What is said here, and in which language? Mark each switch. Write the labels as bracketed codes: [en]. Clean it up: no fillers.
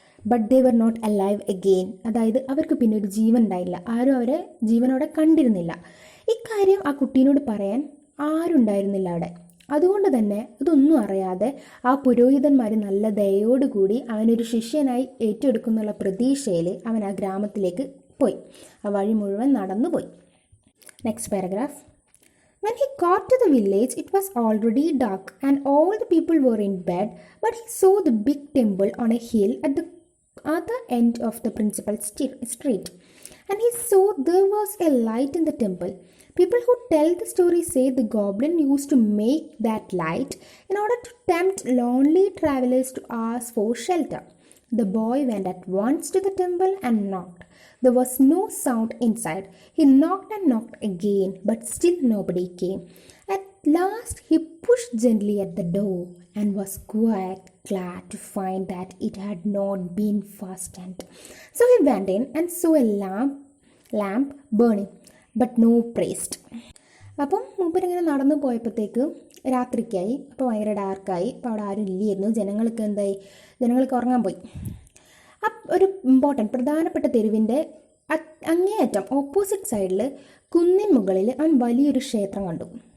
[en] but they were not alive again, [ml] അതായത് അവർക്ക് പിന്നെ ഒരു ജീവൻ ഉണ്ടായില്ല, ആരും അവരെ ജീവനോടെ കണ്ടിരുന്നില്ല. ഇക്കാര്യം ആ കുട്ടീനോട് പറയാൻ ആരും ഉണ്ടായിരുന്നില്ല അവിടെ. അതുകൊണ്ട് തന്നെ ഇതൊന്നും അറിയാതെ ആ പുരോഹിതന്മാർ നല്ല ദയോടുകൂടി അവനൊരു ശിഷ്യനായി ഏറ്റെടുക്കുന്നുള്ള പ്രതീക്ഷയിൽ അവൻ ആ ഗ്രാമത്തിലേക്ക് പോയി. ആ വഴി മുഴുവൻ നടന്നുപോയി. [en] Next paragraph. When he got to the village, it was already dark and all the people were in bed, but he saw the big temple on a hill at the other end of the principal street, and he saw there was a light in the temple. People who tell the story say the goblin used to make that light in order to tempt lonely travelers to ask for shelter. The boy went at once to the temple and knocked. There was no sound inside. He knocked and knocked again, but still nobody came. At last he pushed gently at the door and was quite glad to find that it had not been fastened. So he went in and saw a lamp burning, but no priest. [ml] അപ്പം മൂപ്പരിങ്ങനെ നടന്നു പോയപ്പോഴത്തേക്ക് രാത്രിക്കായി. അപ്പോൾ ഭയങ്കര ഡാർക്കായി. അപ്പോൾ അവിടെ ആരും ഇല്ലായിരുന്നു. ജനങ്ങൾക്ക് ഉറങ്ങാൻ പോയി. ഒരു പ്രധാനപ്പെട്ട തെരുവിൻ്റെ അങ്ങേയറ്റം ഓപ്പോസിറ്റ് സൈഡിൽ കുന്നിൻ മുകളിൽ അവൻ വലിയൊരു ക്ഷേത്രം കണ്ടു.